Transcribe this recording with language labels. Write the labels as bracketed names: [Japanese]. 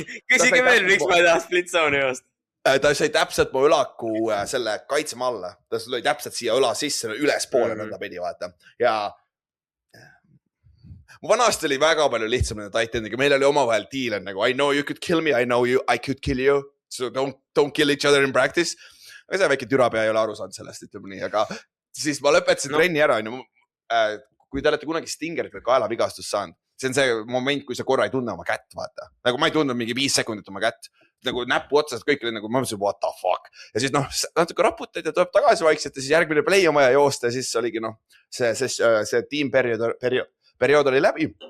[Estonian] Küsige veel, miks ma ei taha split zone'i joosta. Ta sai täpselt mu õlaku selle kaitsema alla. Ta lõi täpselt siia õla sisse, üles poole nõnda pidi, vaata. Ja mu vanasti oli väga palju lihtsam nende tight endiga. Meil oli omavahel deal nagu [English] I know you could kill me, I know I could kill you. So don't kill each other in practice. [Estonian] Aga see väike türapea ei ole aru saanud sellest, ütleme nii. Aga siis ma lõpetasin trenni ära. Kui te olete kunagi Stingerit või kaelavigastust saanud, see on see moment, kui sa korra ei tunne oma kätt, vaata. Nagu ma ei tundnud mingi 5 sekundit oma kätt. Nagu näppu otsast kõik oli nagu, ma mõtlesin, [English] what the fuck. [Estonian] Ja siis natuke raputad ja tuleb tagasi vaikselt ja siis järgmine play on vaja joosta ja siis oligi see tiimperiood oli läbi.